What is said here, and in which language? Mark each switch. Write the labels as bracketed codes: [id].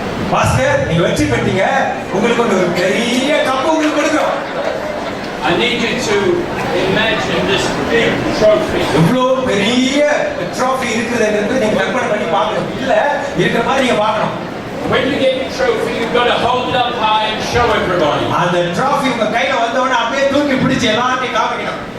[ta] பாஸ்கர், நீங்க வெற்றி பெற்றீங்க, உங்களுக்கு ஒரு பெரிய கப் உங்களுக்கு கொடுக்கிறோம். [en] I need you to imagine this big trophy. [ta] இவ்வளவு பெரிய ட்ராஃபி இருக்குதுன்றது நீங்க கற்பனை பண்ணி பார்க்கணும். இல்ல இருக்கிற மாதிரி நீங்க பார்க்கணும். [en] When you get your trophy, you've got to hold it up high and show everybody. [ta] அந்த ட்ராஃபி உங்க கையில வந்த உடனே அப்படியே தூக்கி பிடிச்சு எல்லாத்தையும் காமிக்கணும்.